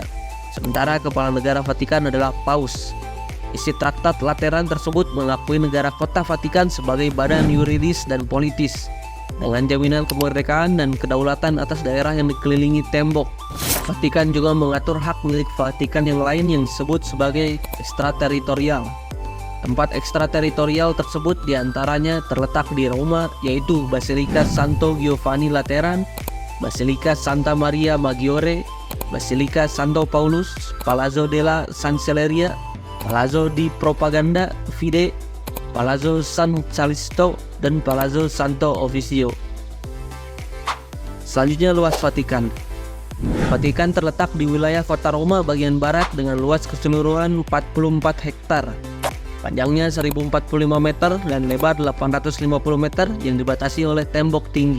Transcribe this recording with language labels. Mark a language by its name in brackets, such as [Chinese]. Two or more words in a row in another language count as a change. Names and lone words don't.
[Indonesian] Sementara kepala negara Vatikan adalah Paus. Isi Traktat Lateran tersebut mengakui negara kota Vatikan sebagai badan yuridis dan politis, dengan jaminan kemerdekaan dan kedaulatan atas daerah yang dikelilingi tembok. Vatikan juga mengatur hak milik Vatikan yang lain yang disebut sebagai ekstrateritorial. Tempat ekstrateritorial tersebut diantaranya terletak di Roma, yaitu Basilika Santo Giovanni Lateran, Basilika Santa Maria Maggiore, Basilika Santo Paulus, Palazzo della Cancelleria, Palazzo di Propaganda Fide, Palazzo San Callisto, dan Palazzo Santo Officio. Selanjutnya luas Vatikan. Vatikan terletak di wilayah kota Roma bagian barat dengan luas keseluruhan 44 hektar. Panjangnya 1045 meter dan lebar 850 meter yang dibatasi oleh tembok tinggi.